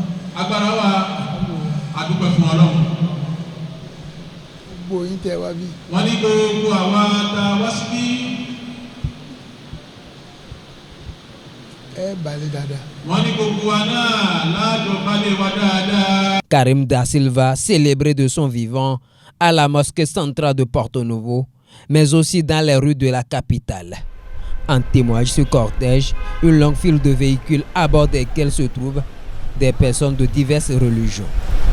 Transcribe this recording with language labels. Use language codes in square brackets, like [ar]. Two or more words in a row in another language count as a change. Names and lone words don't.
[yo] Agbára wà. Adúpẹ́ fún Ọlọ́run. Gbogbo yín tẹ wá bí. Wọ́n ní gbogbo àwa tá a wá síbí. Ẹ balẹ̀ dáadáa. Wọ́n ní gbogbo wa náà láàjọ balẹ̀ wa dáadáa. [fr] Karim Da Silva, célébré de son vivant à la mosquée centrale de Porto Novo, mais aussi dans les rues de la capitale. En témoigne ce cortège, une longue file de véhicules à bord desquels se trouvent des personnes de diverses religions.